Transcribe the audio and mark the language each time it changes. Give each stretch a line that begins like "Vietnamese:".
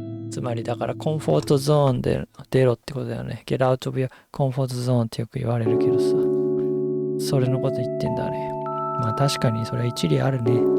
Japanese: つまりだからコンフォートゾーンで出ろってことだよね。
English: Get out of your comfort zone
Japanese: ってよく言われるけどさ。それのこと言ってんだね。まあ確かにそれは一理あるね。